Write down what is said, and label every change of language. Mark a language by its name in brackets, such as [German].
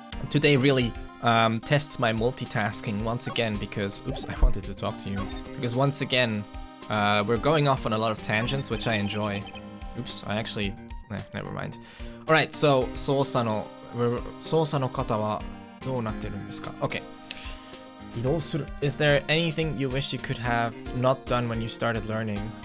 [English] Today really tests my multitasking once again because, oops, I wanted to talk to you. Because once again, we're going off on a lot of tangents, which I enjoy. Oops, I actually, never mind. Alright, so, [Japanese] 操作の方はどうなってるんですか? [English] Okay. [Japanese] 移動する. [English] Is there anything you wish you could have not done when you started learning?